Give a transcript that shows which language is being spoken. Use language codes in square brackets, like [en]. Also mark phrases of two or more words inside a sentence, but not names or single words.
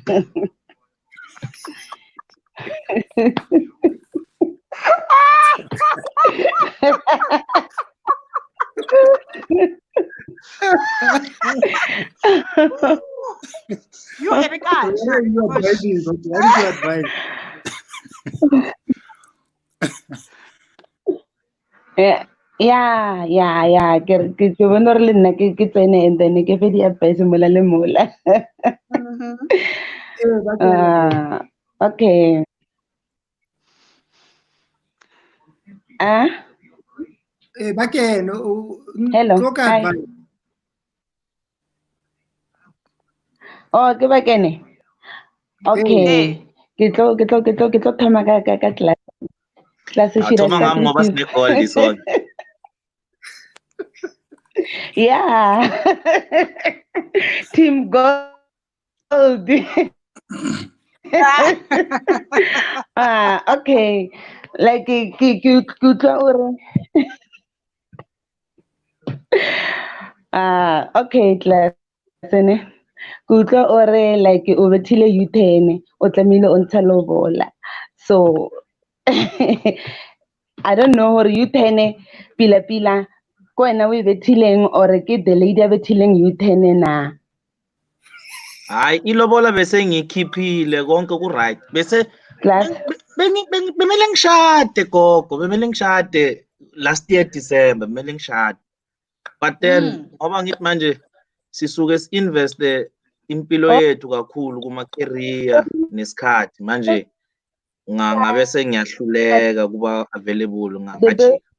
[en] You Erika. What is your advice? Yeah. [st] Ke bona re le nna ke tsene [en] and then [st] ke fe di advice mola le mola. [en] Okay. Hello. Hi. [st] Oh, ke bakene. Okay. Ke tlo thoma ka class. [en] Class should [zu] Thoma ngami ngoba sine gold sonke. [en] Yeah. Team Gold. Okay. Like okay, class. [st] Kutlo ore like o bethile U10 o tlamile o ntsha lobola. [en] So I don't know [st] or U10 pila ko wena o bethileng or ke the lady a bethileng U10 na. [zu] Hayi ilobola bese ngikhiphile konke ku right. Bese bemele ngishade gogo, bemele ngishade [en] last year December, [zu] bemele ngishade. [en] But then [zu] ngoba ngithi manje sisuke si-investe impilo yethu kakhulu kuma career nesikhathi manje ngabe sengiyahluleka kuba available ngajika.